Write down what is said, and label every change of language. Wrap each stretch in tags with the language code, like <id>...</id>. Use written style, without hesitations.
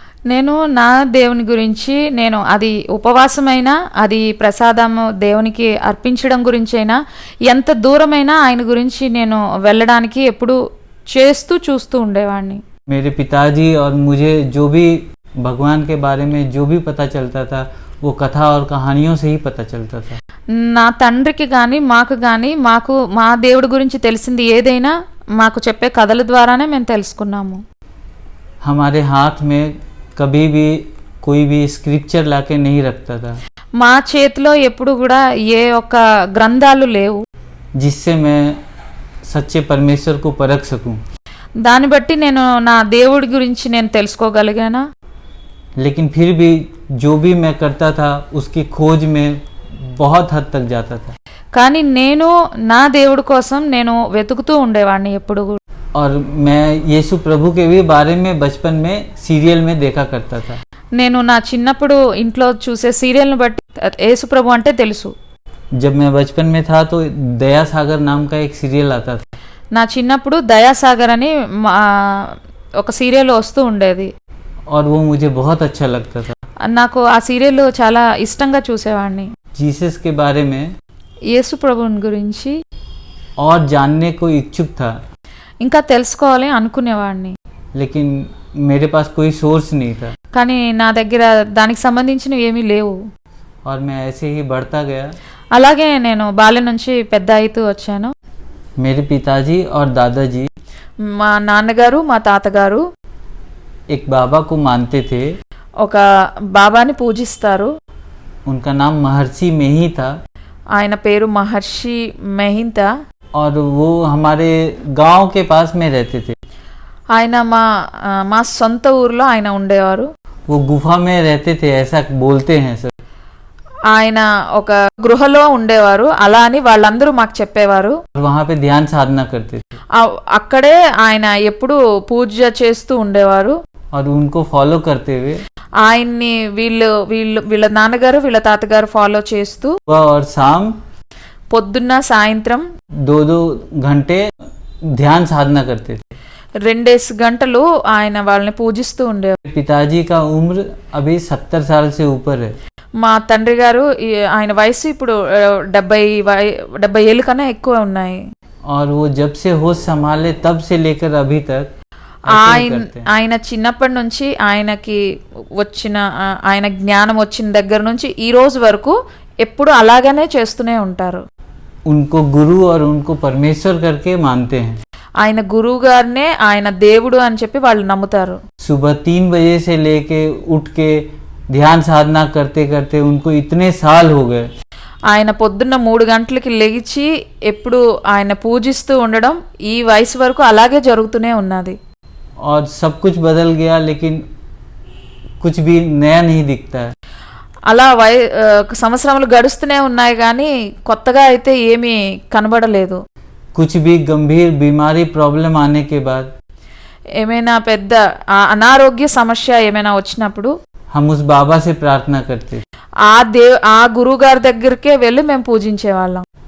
<te>నేను నా దేవుని గురించి నేను అది ఉపవాసమైనా అది ప్రసాదము దేవునికి అర్పించడం గురించైనా ఎంత దూరమైనా ఆయన గురించి నేను వెళ్ళడానికి ఎప్పుడు చేస్తూ చూస్తూ ఉండేవాడిని.</te> <hi>मेरे पिताजी और मुझे जो भी भगवान के बारे में जो भी पता चलता था वो कथा और कहानियों से ही पता चलता था।</hi> <te>నా తండ్రికి కానీ మాకు మా దేవుడి గురించి తెలిసింది ఏదైనా మాకు చెప్పే కథల ద్వారానే మేము తెలుసుకున్నాము.</te> <hi>हमारे हाथ में कभी भी कोई भी स्क्रिप्चर लाके नहीं रखता था</hi> <te>మా చేతిలో ఎప్పుడు కూడా ఏ ఒక్క గ్రంథాలు లేవు</te> <hi>जिससे मैं सच्चे परमेश्वर को परख सकूं।</hi> <te>దాన్ని బట్టి నేను నా దేవుడి గురించి నేను తెలుసుకోగలిగానా.</te> <hi>लेकिन फिर भी जो भी मैं करता था उसकी खोज में बहुत हद तक जाता था।</hi> <te>కానీ నేను నా దేవుడి కోసం నేను వెతుకుతూ ఉండేవాడిని ఎప్పుడు కూడా.</te> <hi>और मैं यीशु प्रभु के भी बारे में बचपन में सीरियल में देखा करता था।</hi> <te>నేను నా చిన్నప్పుడు ఇంట్లో చూసే సీరియల్ని బట్టి యేసు ప్రభు అంటే తెలుసు.</te> <hi>जब मैं बचपन में था तो दया सागर नाम का एक सीरियल आता था।</hi> <te>నా చిన్నప్పుడు దయాసాగర్ అని ఒక సీరియల్ వస్తూ ఉండేది.</te> <hi>और वो मुझे बहुत अच्छा लगता था।</hi> <te>నాకు ఆ సీరియల్ చాలా ఇష్టంగా చూసేవాడిని.</te> <hi>जीसस के बारे में</hi> <te>యేసు ప్రభుని గురించి</te> <hi>और जानने को इच्छुक था,</hi> <te>ఇంకా తెలుసుకోవాలి అనుకునేవాడిని.</te> <hi>लेकिन मेरे पास कोई सोर्स नहीं था।</hi> <te>కానీ నా దగ్గర దానికి సంబంధించినవి ఏమీ లేవు.</te> <hi>और मैं ऐसे ही बढ़ता गया।</hi> <te>అలాగే నేను బాల్యం నుంచి పెద్ద అవుతూ వచ్చాను.</te> <hi>मेरे पिताजी और दादाजी</hi> <te>మా నాన్నగారు మా తాతగారు</te> <hi>एक बाबा को मानते थे।</hi> <te>ఒక బాబాని పూజిస్తారు.</te> <hi>उनका नाम महर्षि में ही था</hi> <te>ఆయన పేరు మహర్షి మెహింతా.</te> <hi>और वो हमारे गांव के पास में रहते थे।</hi> <te>ఆయన మా సొంత ఊర్లో ఆయన ఉండేవారు.</te> <hi>वो गुफा में रहते थे ऐसा बोलते हैं सर।</hi> <te>ఆయన ఒక గృహలో ఉండేవారు అలా అని వాళ్ళందరూ మాకు చెప్పేవారు.</te> <hi>वहाँ पे ध्यान साधना करते थे</hi> <te>అక్కడే ఆయన ఎప్పుడు పూజ చేస్తూ ఉండేవారు.</te> <hi>और उनको फॉलो करते हुए</hi> <te>ఆయన్ని వీళ్ళ నాన్నగారు వీళ్ళ తాతగారు ఫాలో చేస్తూ</te> <hi>सुबह और शाम</hi> <te>పొద్దున్న సాయంత్రం</te> <hi>2-2 घंटे ध्यान साधना करते थे।</hi> <te>2 గంటలు ఆయన వాళ్ళని పూజిస్తూ ఉండేవారు.</te> <hi>पिताजी का उम्र अभी 70 साल से ऊपर है।</hi> <te>మా తండ్రి గారు ఆయన వయసు ఇప్పుడు 70 ఏళ్ళ కన్నా ఎక్కువ ఉన్నాయి.</te> <hi>और वो जब से होश संभाले तब से लेकर अभी तक</hi> <te>ఆయన చిన్నప్పటి నుంచి ఆయనకి వచ్చిన ఆయన జ్ఞానం వచ్చిన దగ్గర నుంచి ఈ రోజు వరకు ఎప్పుడు అలాగనే చేస్తూనే ఉంటారు.</te> <hi>उनको गुरु और उनको परमेश्वर करके मानते हैं.</hi> <te>ఆయన గురువు గారినే ఆయన దేవుడు అని చెప్పి వాళ్ళు నమ్ముతారు.</te> <hi>सुबह 3 बजे से लेके उठ के ध्यान साधना करते करते उनको इतने साल हो गए.</hi> <te>ఆయన పొద్దున్న 3 గంటలకి లేచి ఎప్పుడు ఆయన పూజిస్తూ ఉండడం ఈ వయసు వరకు అలాగే జరుగుతూనే ఉన్నది.</te> <hi>और सब कुछ बदल गया लेकिन कुछ भी नया नहीं दिखता है.</hi> <te>అలా సంవత్సరములు గడుస్తూనే ఉన్నాయి కానీ కొత్తగా అయితే ఏమీ కనబడలేదు.</te> <hi>कुछ भी गंभीर बीमारी प्रॉब्लम आने के बाद</hi> <te>ఏమైనా పెద్ద అనారోగ్య సమస్య ఏమైనా వచ్చినప్పుడు</te> <hi>हम उस बाबा से प्रार्थना करते.</hi> <te>ఆ గురువు గారి దగ్గరికే వెళ్ళి మేము పూజించే వాళ్ళం.</te>